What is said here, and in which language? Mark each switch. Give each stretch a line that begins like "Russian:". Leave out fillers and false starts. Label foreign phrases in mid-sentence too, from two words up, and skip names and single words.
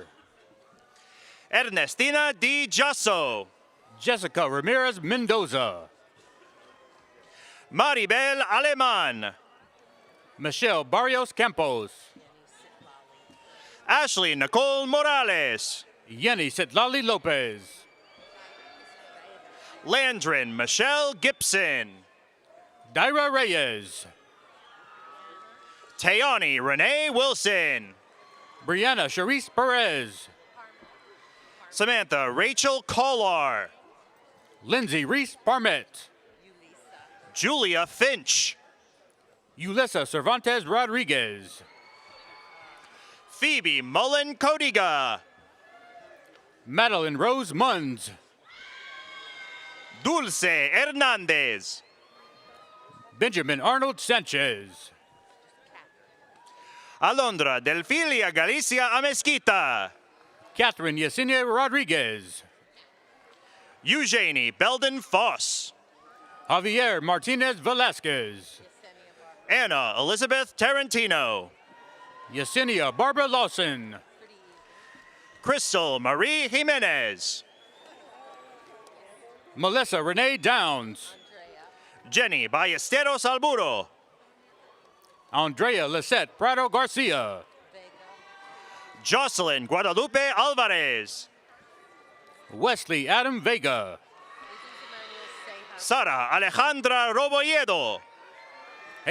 English: Ernestina D. Jasso. Jessica Ramirez Mendoza. Maribel Aleman. Michelle Barrios Campos. Ashley Nicole Morales. Yenny Sitlali Lopez. Landrin Michelle Gibson. Dyra Reyes. Tayani Renee Wilson. Brianna Charisse Perez. Samantha Rachel Collar. Lindsay Reese Parmet. Julia Finch. Ulissa Cervantes Rodriguez. Phoebe Mullen Codiga. Madeline Rose Munns. Dulce Hernandez. Benjamin Arnold Sanchez. Alondra Delfilia Galicia Amezquita. Catherine Yesenia Rodriguez. Eugenie Belden Foss. Javier Martinez Velasquez. Anna Elizabeth Tarantino. Yesenia Barbara Lawson. Crystal Marie Jimenez. Melissa Renee Downs. Jenny Ballesteros Alburo. Andrea Lisette Prado Garcia. Jocelyn Guadalupe Alvarez. Wesley Adam Vega. Sara Alejandra Roboyedo.